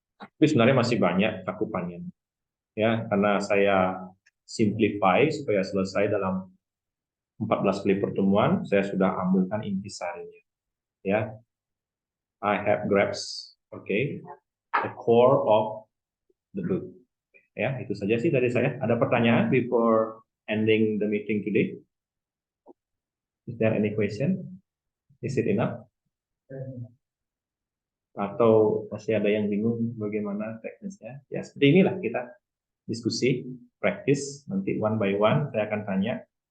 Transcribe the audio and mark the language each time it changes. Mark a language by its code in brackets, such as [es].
[id] Tapi sebenarnya masih banyak cakupannya. Ya, karena saya simplify supaya selesai dalam 14 kali pertemuan, saya sudah ambilkan intisarinya. [en] Ya, I have grasps, okay, the core of the book. [id] Ya, itu saja sih dari saya. Ada pertanyaan [en] before ending the meeting today? Is there any question? Is it enough? [id] Atau masih ada yang bingung bagaimana teknisnya? Ya, seperti inilah kita diskusi, practice, nanti [en] one by one [id] saya akan tanya.